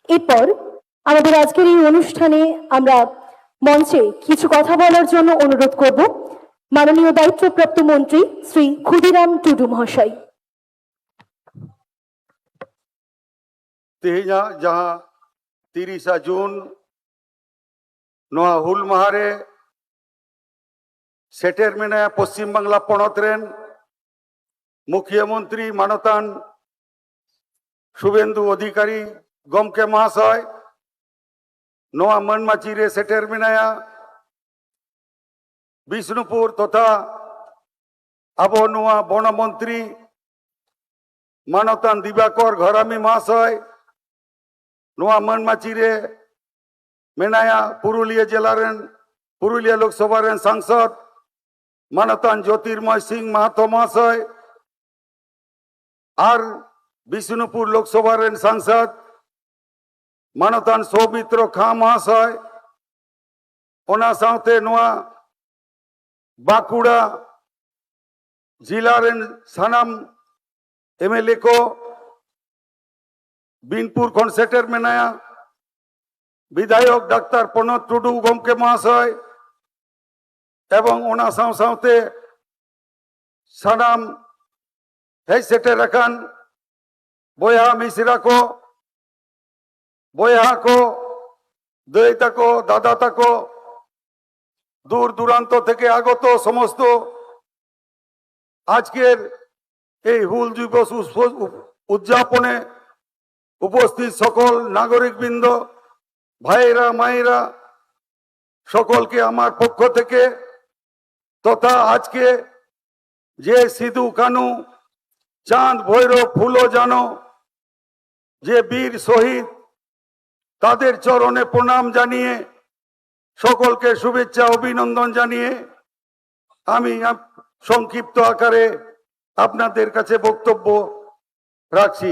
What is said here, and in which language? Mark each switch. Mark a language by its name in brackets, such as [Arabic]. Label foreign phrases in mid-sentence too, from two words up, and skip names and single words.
[Bangla] এরপর আমাদের আজকের এই অনুষ্ঠানে আমরা মঞ্চে কিছু কথা বলার জন্য অনুরোধ করব মাননীয় দায়িত্বপ্রাপ্ত মন্ত্রী শ্রী ক্ষুদিরাম টুডু মহাশয়। [Santali] तेजा जहां 30 जून नोआ हुल माहारे सेटेर मेना पश्चिम बांगला पनत रेन मुख्यमंत्री मानतान शुभेंदु अधिकारी गमके महाशय नोआ मनमाची रे सेटेर मेनाया विष्णुपुर तथा आबो नोआ बनमंत्री मानतान दिवाकर घरामी महाशय नोआ मनमाची रे मेनाया पुरुलिया जिला रेन पुरुलिया लोकसभा रेन सांसद मानतान ज्योतिर्मय सिंह महतो महाशय और विष्णुपुर लोकसभा रेन सांसद मानतान सौमित्र खां महाशय ओना साथे नोआ बाकुड़ा जिला रेन सानाम एमएलए को बीनपुर खन सेटेर मेनाया विधायक डाक्टर प्रणोद टुडू गमके महाशय एवं ओना साथे सानाम हेज सेटेर रखान बया मिश्रा को बया को दई ताको दादा ताको [Bangla] দূর দূরান্ত থেকে আগত সমস্ত আজকের এই হুল দিবস উদযাপনে উপস্থিত সকল নাগরিকবৃন্দ ভাইরা মায়েরা সকলকে আমার পক্ষ থেকে তথা আজকে যে সিধু কানু চাঁদ ভৈরব ফুলো জানো যে বীর শহীদ তাদের চরণে প্রণাম জানিয়ে সকলকে শুভেচ্ছা অভিনন্দন জানিয়ে আমি সংক্ষিপ্ত আকারে আপনাদের কাছে বক্তব্য রাখছি।